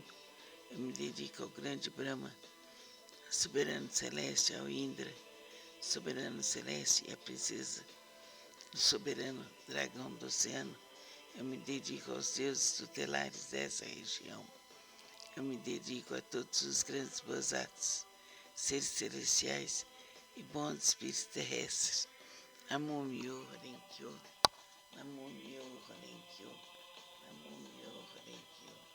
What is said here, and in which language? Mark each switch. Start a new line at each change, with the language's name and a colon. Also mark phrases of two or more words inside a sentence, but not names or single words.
Portuguese: Eu me dedico ao grande Brahma, soberano celeste, ao Indra, soberano celeste, e à princesa, o soberano dragão do oceano. Eu me dedico aos deuses tutelares dessa região. Eu me dedico a todos os grandes Bosatsus, seres celestiais e bons espíritos terrestres.
Japanese: 南無妙法蓮華経、南無妙法蓮華経、南無妙法蓮華経.